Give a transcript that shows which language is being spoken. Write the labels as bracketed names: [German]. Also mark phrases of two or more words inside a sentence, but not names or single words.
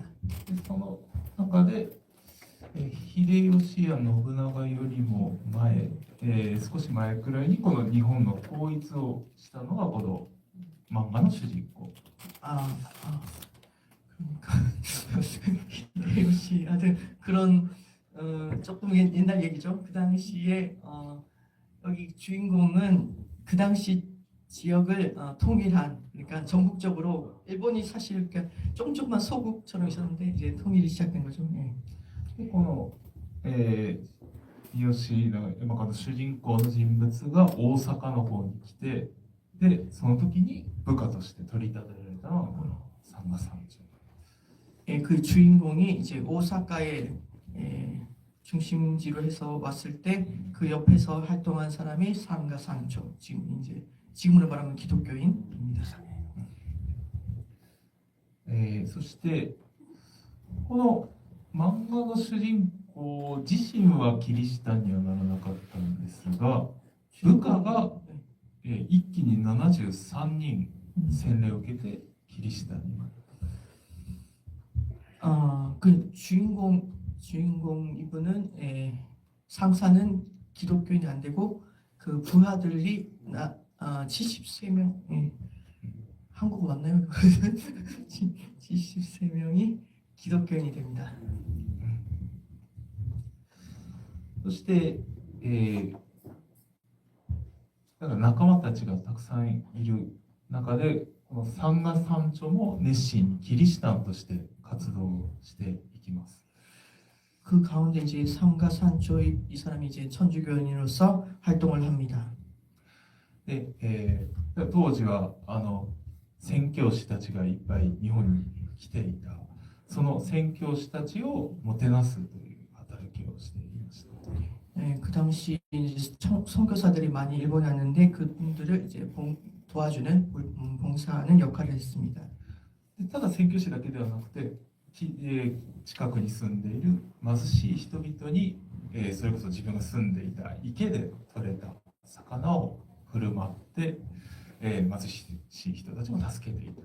[Japanese] でその中で秀吉や信長よりも前、少し前くらいにこの日本の統一をしたのがこの漫画の主人公。 [Korean] 그러니까 히데요시 하여튼 그런 조금 옛날 얘기죠. 그 당시에 여기 주인공은 그 당시 지역을 통일한 그러니까 전국적으로 일본이 사실 그러니까 조금만 소국처럼 있었는데 이제 통일이 시작된 거죠. 예. [Japanese] でこの、秀吉のこの主人公の人物が大阪の方に来て、でその時に部下として取り立てられたのがこの三河三丁。 [Korean] 예, 그 주인공이 이제 오사카의 중심지로 해서 왔을 때 그 옆에서 활동한 사람이 상가상초 지금으로 말하면 기독교인입니다. [Japanese] そしてこの漫画の主人公自身はキリシタンにはならなかったんですが、部下が一気に73人洗礼を受けてキリシタンになる。 [Korean] 그 주인공 이분은 상사는 기독교인이 안 되고 그 부하들이 73명 한국어 맞나요? 73명이 기독교인이 됩니다. [Japanese] そして、だから仲間たちがたくさんいる中で、この三河三丁も熱心にキリシタンとして活動していきます。 [Korean] 그 가운데 이제 상가산초 이 사람이 이제 천주교인으로서 활동을 합니다. [Japanese] で、当時は宣教師たちがいっぱい日本に来ていた。その宣教師たちをもてなすという働きをしていました。 [Korean] 그 당시 이제 선교사들이 많이 일본에 왔는데 그분들을 이제 도와주는 봉사하는 역할을 했습니다. [Japanese] ただ宣教師だけではなくて、近くに住んでいる貧しい人々に、それこそ自分が住んでいた池で取れた魚を振る舞って、貧しい人たちも助けていた。